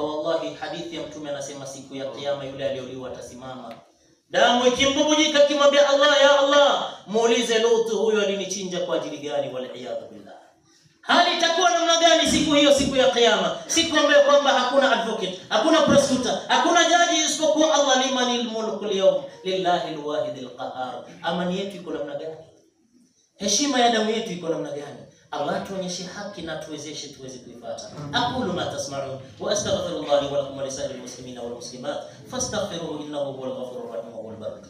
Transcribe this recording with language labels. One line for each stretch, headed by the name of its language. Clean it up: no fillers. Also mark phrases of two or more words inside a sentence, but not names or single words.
Swahili: Wallahi hadithi ya Mtume anasema siku ya kiyama yule aliyeuliwa atasimama, damu ikimbubujika, kimwambia Allah,
Arabic: يا الله,
Swahili: muulize Lutu, huyo alinichinja kwa ajili gani?
Arabic: والعياذ بالله.
Swahili: Hali itakuwa namna gani siku hiyo, siku ya kiyama, siku ambayo kwamba hakuna advocate, hakuna prosecutor, hakuna jaji isipokuwa Allah.
Arabic: لمن الملك اليوم لله الواحد القهار.
Swahili: Amani yetu iko namna gani? Heshima ya damu yetu iko namna gani? Allah tuonyeshe haki na tuwezeshe tuweze kuifuata.
Arabic: أقول ما تسمعون وأستغفر الله ولكم ولسائر المسلمين والمسلمات فاستغفروه إنه هو الغفور الرحيم و